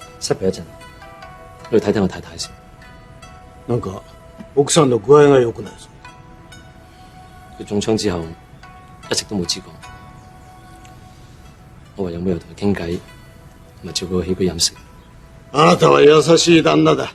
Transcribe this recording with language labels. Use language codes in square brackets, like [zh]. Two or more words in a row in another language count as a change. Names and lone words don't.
[yue] 失陪一陣，我去睇睇我太太先。 [ja] なんか奥さんの具合が良くないぞ。 [yue] 佢中槍之後一直都冇知覺，我唯有每日同佢傾偈，同埋照顧佢起居飲食。 [ja] あなたは優しい旦那だ。